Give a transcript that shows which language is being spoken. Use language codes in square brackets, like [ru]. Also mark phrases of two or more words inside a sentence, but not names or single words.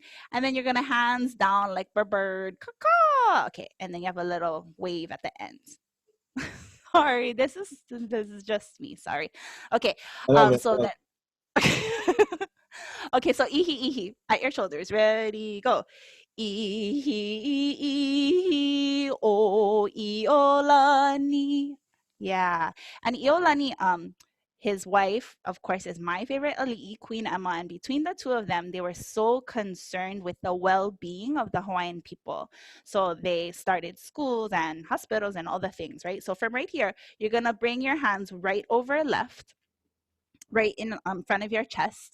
[en] And then you're going to hands down like bird, caw. Okay, and then you have a little wave at the end. Sorry, this is just me. Sorry. Okay, I love it. so then. Okay, so ihi at your shoulders. Ready, go. [haw] Ihi o Iolani. [en] Yeah, and Iolani, his wife, of course, is my favorite Aliʻi, Queen Emma, and between the two of them, they were so concerned with the well-being of the Hawaiian people. So they started schools and hospitals and all the things, right? So from right here, you're gonna bring your hands right over left, right in front of your chest.